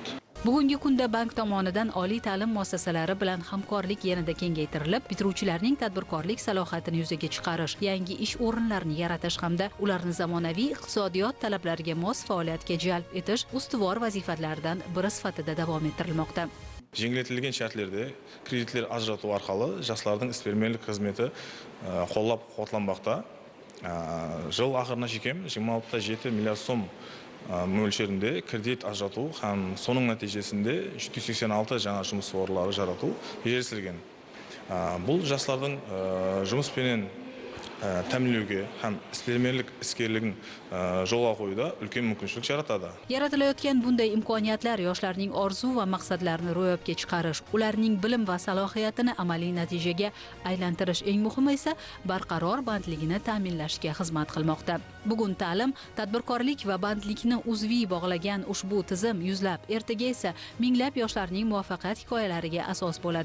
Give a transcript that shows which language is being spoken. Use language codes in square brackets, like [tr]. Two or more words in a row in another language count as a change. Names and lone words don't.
[uz] Bugungi kunda bank tomonidan oliy ta'lim muassasalari bilan hamkorlik yanada kengaytirilib, bitiruvchilarning tadbirkorlik salohiyatini yuzaga chiqarish, yangi ish o'rinlarini yaratish hamda ularni zamonaviy iqtisodiyot talablariga mos faoliyatga jalb etish ustuvor vazifalardan biri sifatida davom ettirilmoqda. [kaa] Жеңілдетілген шартларда кредиттер ажырату арқылы жастардың іспермелік қызметі қолдап қуатланбақта. Жыл ақырына жекем 26,7 миллиард сом мөлшерінде кредит ажырату һәм соның нәтижесінде 186 жаңа жұмыс орындары жарату ержелген. Бұл жастардың жұмыспенен тәмінлеуге һәм іспермелік іскерлігін жолға қоюда үлкен мүмкіншілік жаратады. [uz] Yaratilayotgan bunday imkoniyatlar yoshlarning orzu va maqsadlarini ro'yobga chiqarish, ularning bilim va salohiyatini amaliy natijaga aylantirish, eng muhimi esa barqaror bandligini ta'minlashga xizmat qilmoqda. Bugun ta'lim, tadbirkorlik va bandlikni uzviy bog'lagan ushbu tizim yuzlab, ertaga esa minglab yoshlarning muvaffaqiyat hikoyalariga asos bo'ladi.